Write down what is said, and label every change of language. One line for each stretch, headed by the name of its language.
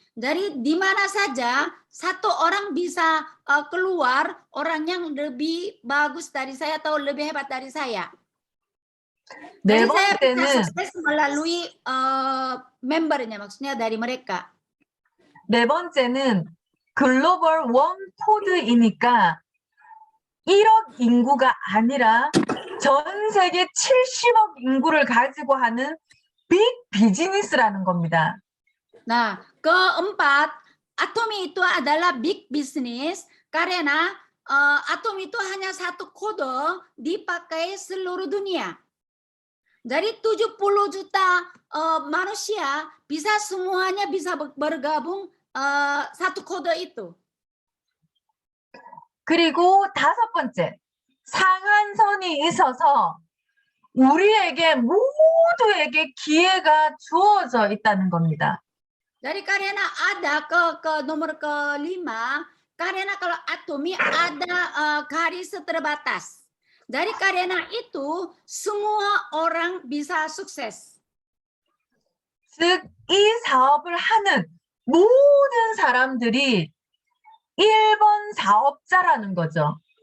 Indonesian: Jadi di mana saja satu orang bisa keluar orang yang lebih bagus dari saya atau lebih hebat dari saya. 네 Jadi saya bisa
Korean: 번째는
Indonesian: sukses melalui membernya, maksudnya dari mereka.
Korean: 네 번째는 글로벌 원 코드이니까 1억 인구가 아니라 전 세계 70억 인구를 가지고 하는 빅 비즈니스라는 겁니다.
Indonesian: Nah, keempat, Atomi itu adalah big business karena Atomi itu hanya satu kode dipakai seluruh dunia. Dari 70 juta manusia semuanya bisa bergabung satu kode itu.
Korean: 그리고 다섯 번째, 상한선이 있어서 우리에게 모두에게 기회가 주어져 있다는 겁니다.
Indonesian: Jadi karena ada ke nomor kelima, karena kalau Atomi ada garis terbatas. Dari karena itu semua orang bisa sukses.
Korean: 즉, 이 사업을 하는 모든 사람들이 1번 사업자라는 거죠.